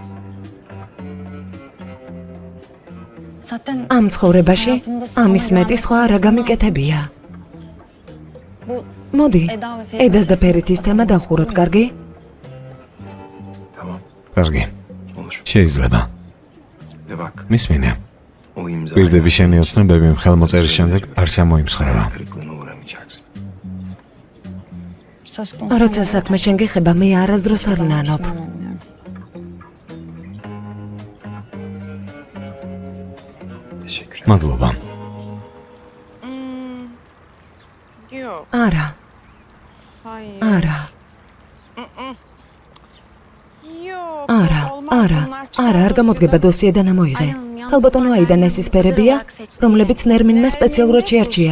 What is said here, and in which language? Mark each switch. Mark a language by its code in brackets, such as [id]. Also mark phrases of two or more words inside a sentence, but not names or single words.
[ka] ამ ცხოვრებაში ამის მეტი სხვა რა გამიკეთებია. მოდი, ედას და ფერეთის თემა დავხუროთ, კარგი? კარგი. შეიძლება. [tr] Bak. [ka] მისმინე. [tr] O imza. [ka] პირდები შენი ოცნებები ხელმოწერის შემდეგ არც ამოიმსხვრევა. [tr] Kırıklığına uğramayacaksın. [ka] როცა საქმე შენ გეხება, მე არასდროს არ ვნანობ. [tr] Teşekkür ederim. [ka] მადლობა. არა, არა, არ გამოდგება დოსიე და ნამოიღე. ხალბატონო აიდან ეს სფერებია, რომლებიც ნერმინმა სპეციალურად შეარჩია.